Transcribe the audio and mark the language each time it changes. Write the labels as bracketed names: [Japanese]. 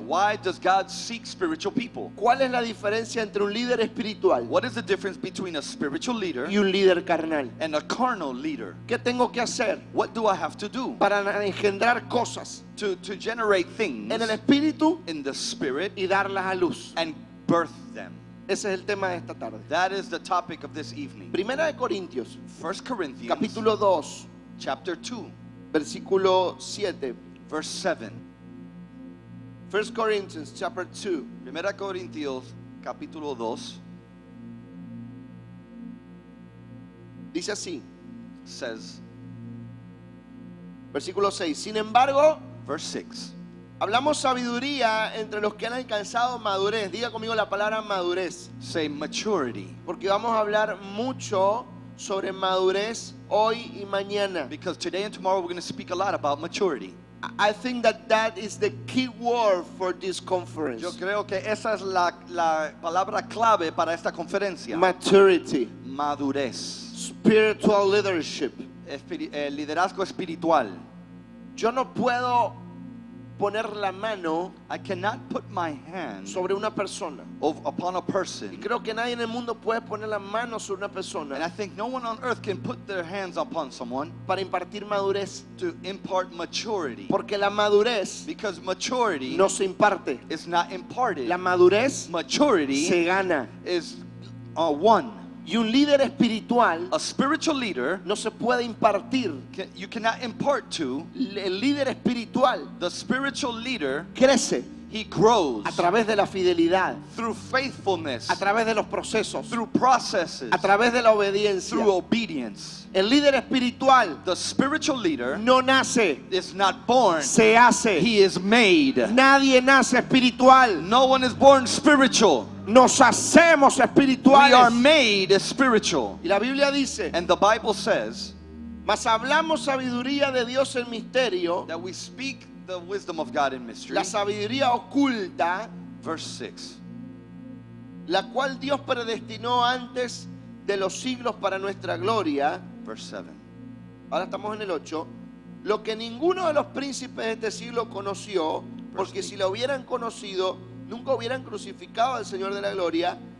[English] Why does God seek spiritual people? [Spanish] ¿Cuál es la diferencia entre un líder espiritual [English] What is the difference between a spiritual leader [Spanish] y un líder carnal? [English] and a carnal leader? [Spanish] ¿Qué tengo que hacer [English] What do I have to do [Spanish] para engendrar cosas [English] to generate things [Spanish] en el espíritu [English] in the spirit [Spanish] y darlas a luz? [English] and birth them? [Spanish] Ese es el tema de esta tarde. [English] That is the topic of this evening. [Spanish] Primera de Corintios, [English] 1 Corinthians [Spanish] capítulo 2, [English] chapter 2, [Spanish] versículo 7. [English] verse 7. 1 Corinthians chapter 2, [Spanish] 1 Corintios capítulo 2 dice así, [English] says, [Spanish] versículo 6. Sin embargo, [English] verse 6. [Spanish] hablamos sabiduría entre los que han alcanzado madurez. Diga conmigo la palabra madurez, [English] Say maturity, [Spanish] porque vamos a hablar mucho sobre madurez hoy y mañana. [English] because today and tomorrow we're going to speak a lot about maturity. I think that is the key word for this conference. [Spanish] Yo creo que esa es la palabra clave para esta conferencia. [English] Maturity, [Spanish] Madurez, [English] spiritual leadership. [Spanish] liderazgo espiritual. Yo no puedo poner la mano [English] I cannot put my hand [Spanish] sobre una persona. [English] upon a [Spanish] Y [English] person, [Spanish] creo que nadie en el mundo puede poner la mano sobre una [English] and I [Spanish] persona [English] think no one on earth can put their hands upon someone [Spanish] para impartir madurez. [English] to impart maturity, [Spanish] Porque la madurez [English] because maturity [Spanish] no se imparte. [English] is not imparted. [Spanish] La madurez [English] Maturity [Spanish] se gana. [English] is won. [Spanish] Y un líder espiritual [English] A spiritual leader, [Spanish] no se puede impartir. [English] you cannot impart to. [Spanish] El líder espiritual [English] The spiritual leader, [Spanish] crece [English] he grows [Spanish] a través de la fidelidad, [English] through faithfulness, [Spanish] a través de los procesos, [English] through processes, [Spanish] a través de la obediencia. [English] through obedience. [Spanish] El líder espiritual [English] The spiritual leader [Spanish] no nace, [English] is not born, [Spanish] se hace. [English] he is made. [Spanish] Nadie nace espiritual. [English] No one is born spiritual. [Spanish] Nos hacemos [English] We are [Spanish] espirituales. [English] made spiritual. [Spanish] Y la Biblia dice, [English] And the Bible says [Spanish] mas hablamos sabiduría de Dios en misterio, [English] that we speak the wisdom of God in mystery. [Spanish] la sabiduría oculta, [English] Verse 6. [Spanish] la cual Dios predestinó antes de los siglos para nuestra gloria. [English] Verse 7. [Spanish] Ahora estamos en el 8. Lo que ninguno de los príncipes de este siglo conoció, porque si lo hubieran conocido, nunca hubieran crucificado al Señor de la gloria.